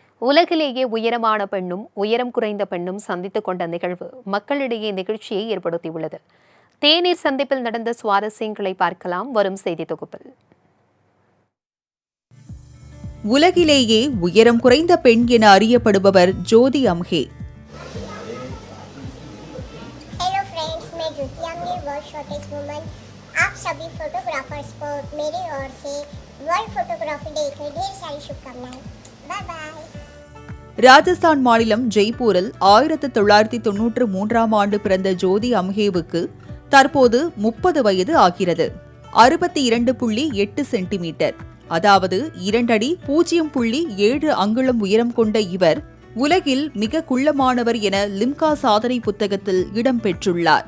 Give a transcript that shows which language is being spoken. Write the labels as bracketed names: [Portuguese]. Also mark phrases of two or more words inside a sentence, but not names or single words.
[Tamil] உலகிலேயே உயரமான பெண்ணும் உயரம் குறைந்த பெண்ணும் சந்தித்துக் கொண்ட நிகழ்வு மக்களிடையே நிகழ்ச்சியை ஏற்படுத்தியுள்ளது. தேநீர் சந்திப்பில் நடந்த சுவாரஸ்யங்களை பார்க்கலாம் வரும் செய்தி தொகுப்பில். உலகிலேயே உயரம் குறைந்த பெண் என அறியப்படுபவர் ஜோதி அம்ஹே. [Hindi] आप सभी फोटोग्राफर्स को मेरी ओर से वर्ल्ड फोटोग्राफी डे की ढेर सारी शुभकामनाएं. [English] bye bye. [Tamil] ராஜஸ்தான் மாநிலம் ஜெய்ப்பூரில் 1993ஆம் ஆண்டு பிறந்த ஜோதி அம்ஹேவுக்கு தற்போது 30 வயது ஆகிறது. 62.8 சென்டிமீட்டர், அதாவது 2 அடி 0.7 அங்குலம் உயரம் கொண்ட இவர் உலகில் மிக குள்ளமானவர் என லிம்கா சாதனை புத்தகத்தில் இடம்பெற்றுள்ளார்.